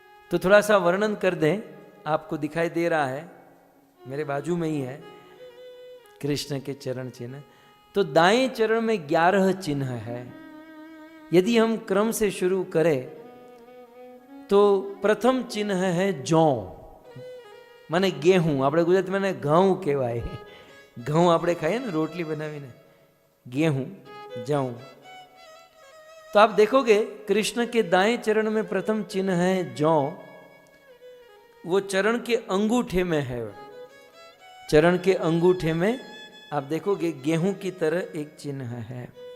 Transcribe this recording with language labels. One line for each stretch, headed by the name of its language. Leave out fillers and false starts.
Hindi: तो थोड़ा सा वर्णन कर दें। आपको दिखाई दे रहा है, मेरे बाजू में ही है कृष्ण के चरण चिन्ह। तो दाएं चरण में 11 चिन्ह है। यदि हम क्रम से शुरू करें तो प्रथम चिन्ह है जौ, माने गेहूं।
Gujarati: આપણે ગુજરાતીમાં ઘઉં કહેવાય। ઘઉં આપણે ખાઈએ ને રોટલી બનાવીને, गेहूं, जौ।
Hindi: तो आप देखोगे कृष्ण के दाएं चरण में प्रथम चिन्ह है जौ। वो चरण के अंगूठे में है। चरण के अंगूठे में आप देखोगे गेहूं की तरह एक चिन्ह है।